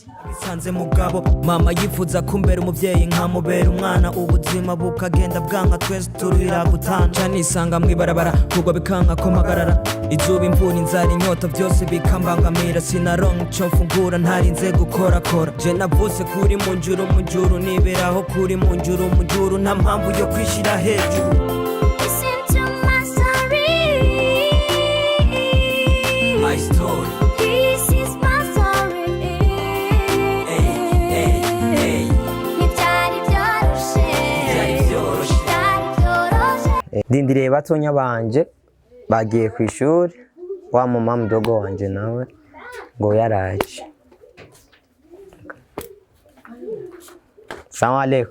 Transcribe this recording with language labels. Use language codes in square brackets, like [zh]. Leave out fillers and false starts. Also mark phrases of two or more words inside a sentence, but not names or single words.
[rn] Bisanze mugabo mama yifuza kumbera umuvyeyi nkamubera umwana, ubuzima bukagenda bwanka twese turira gutanja. Nisanga mwibarabara kugwa bikanka ko magarara, izuba imvura inzara inyota byose bikambangamira. Sinaronka ico mfungura ntarinze gukora. Je navuse kuri mu njuru niberaho kuri mu njuru nta mpamvu yo kwishira hejuru. [en] This is my story. [rn] Ndindiriye batonya banje bagiye ku ishuri, wa [sw] mama mdogo [rn] wanje nawe ngo yaraje. [ar] سلام عليكم.